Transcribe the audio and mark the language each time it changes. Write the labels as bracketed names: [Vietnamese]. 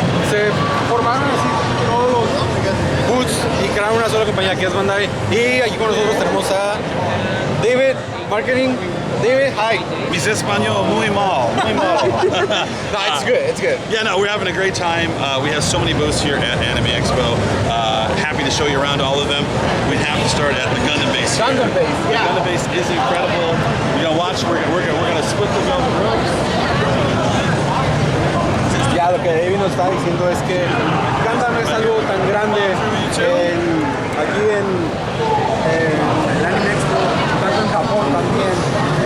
[Spanish] Se formaron así todos los booths y crearon una sola compañía que es Bandai. Y aquí con nosotros tenemos a David, Marketing. [English] David, hi. [Spanish] Mis español muy mal. Muy mal. [English] No, it's good, it's good. Yeah, no, we're having a great time. We have so many booths here at Anime Expo. Happy to show you around all of them. We have to start at the Gundam base. Gundam base, yeah. The Gundam base is incredible. You're gonna watch. We're gonna split the Gundam rooms. [Spanish] Ya, lo que David nos está diciendo es que Gundam es algo tan grande aquí en el Anime Expo, tanto en Japón también.